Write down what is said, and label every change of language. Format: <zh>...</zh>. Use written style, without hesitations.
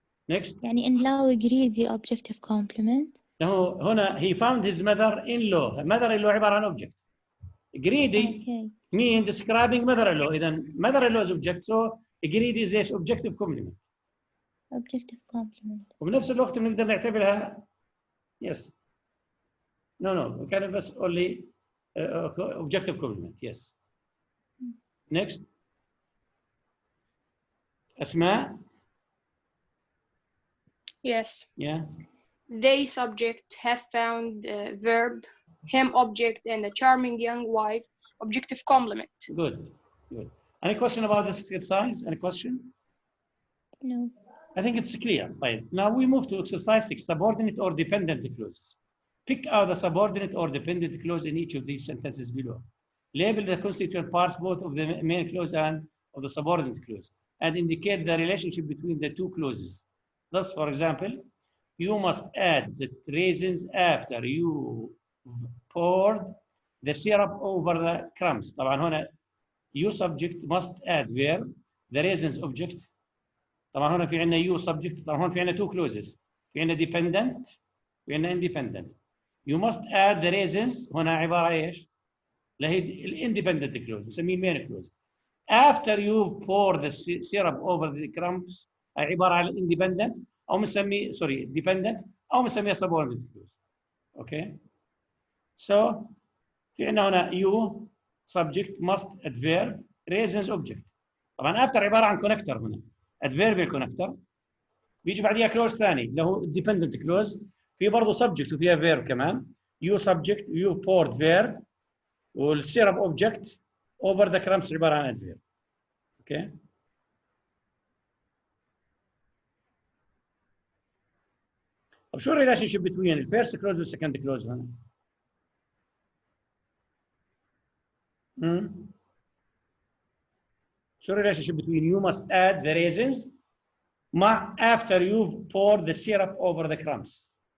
<en>Next. يعني in-law greedy objective complement. هنا he found his mother-in-law. Mother-in-law</en> <ar>عبارة عن</ar> <en>object. Greedy mean describing mother-in-law. إذا mother-in-law is object, so greedy is objective complement. Objective complement.</en> <ar>وبنفس الوقت بنقدر نعتبرها</ar> <en>yes. No, we can</en> <ar>بس</ar> <en>only objective complement. Yes. Next.</en> <ar>أسماء.</ar> <en>Yes. Yeah. They subject, have found, verb, him object, and the charming young wife objective complement. Good. Any question about this exercise? Any question? No. I think it's clear. Right. Now we move to exercise 6, subordinate or dependent clauses. Pick out the subordinate or dependent clause in each of these sentences below. Label the constituent parts both of the main clause and of the subordinate clause, and indicate the relationship between the two clauses. Thus, for example, you must add the raisins after you poured the syrup over the crumbs. طبعا هنا you subject must add verb, the raisins object.</en> <ar>طبعا هنا في عندنا you subject. طبعا هنا في عندنا two clauses. في عندنا dependent في عندنا independent.</ar> <en>You must add the raisins.</en> <ar>هنا عبارة ايش؟ اللي هي</ar> <en>independent clause نسميه main clause. After you pour the syrup over the crumbs عبارة عن independent</en> <ar>او بنسميه سوري dependent او بنسميه subordinate clause.</ar> <en>Okay so في عندنا هنا you subject must adverb reasons object.</en> <ar>طبعا after عباره عن connector هنا adverbial connector. بيجي بعديها كلوز ثاني اللي هو</ar> <en>dependent clause.</en> <ar>في برضه subject وفيها verb كمان.</ar> <en>you subject you poured verb والsyrup object over the crumbs عباره عن adverb.</en> <ar>اوكي طب شو الريليشن شيب between الفيرست كلوز والسكند كلوز هنا؟ شو الريليشن شيب</ar> <en>between you must add the raisins مع after you pour the syrup over the crumbs؟</en>